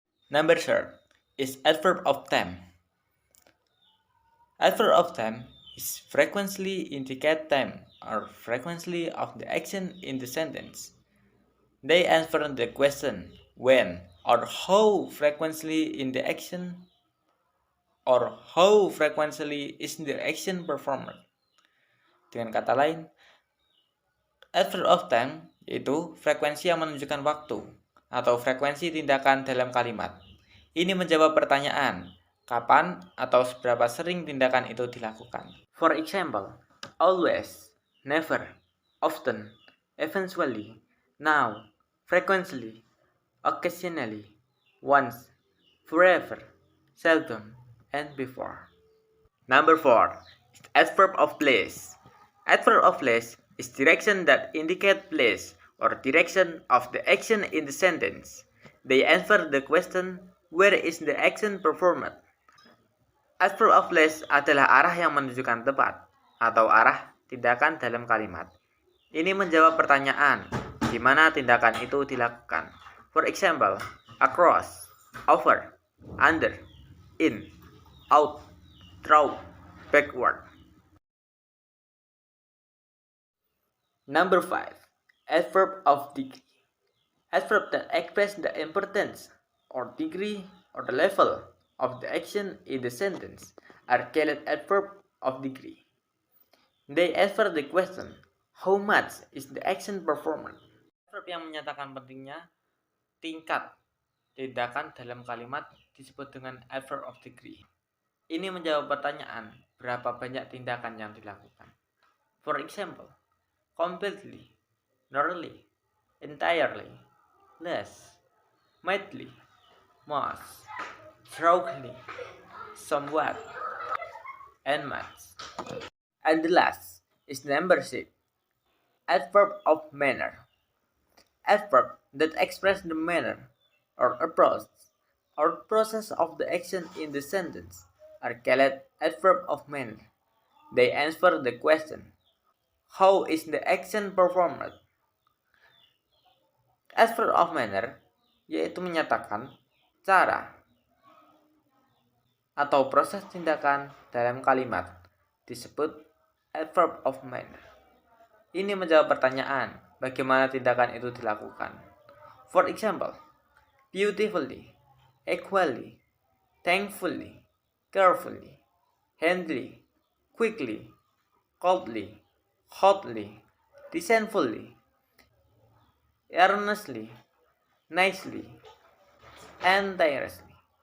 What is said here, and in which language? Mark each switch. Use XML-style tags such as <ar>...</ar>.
<en>Number third is adverb of time. Adverb of time is frequently indicate time or frequency of the action in the sentence. They answer the question when or how frequently in the action or how frequently is the action performed.</en> <id>Dengan kata lain, adverb of time yaitu frekuensi yang menunjukkan waktu atau frekuensi tindakan dalam kalimat. Ini menjawab pertanyaan, kapan atau seberapa sering tindakan itu dilakukan.</id> <en>For example, always, never, often, eventually, now, frequently, occasionally, once, forever, seldom, and before. Number 4 is adverb of place. Adverb of place is direction that indicate place or direction of the action in the sentence. They answer the question, where is the action performed?</en> <id>Adverb of place adalah arah yang menunjukkan tempat atau arah tindakan dalam kalimat. Ini menjawab pertanyaan, di mana tindakan itu dilakukan.</id> <en>For example, across, over, under, in, out, through, backward. Number 5. Adverb of degree. Adverb that express the importance or degree or the level of the action in the sentence are called adverb of degree. They answer the question, how much is the action performed?</en> <id>Adverb yang menyatakan pentingnya tingkat tindakan dalam kalimat disebut dengan adverb of degree. Ini menjawab pertanyaan, berapa banyak tindakan yang dilakukan.</id> <en>For example, completely, thoroughly, entirely, less, mightily, most, strongly, somewhat, and much. And the last is number 6, adverb of manner. Adverb that express the manner or approach or process of the action in the sentence are called adverb of manner. They answer the question, how is the action performed?</en> <id>Adverb of manner yaitu menyatakan cara atau proses tindakan dalam kalimat disebut adverb of manner. Ini menjawab pertanyaan, bagaimana tindakan itu dilakukan.</id> <en>For example, beautifully, equally, thankfully, carefully, handily, quickly, coldly, hotly, resentfully, earnestly, nicely, and tirelessly.</en>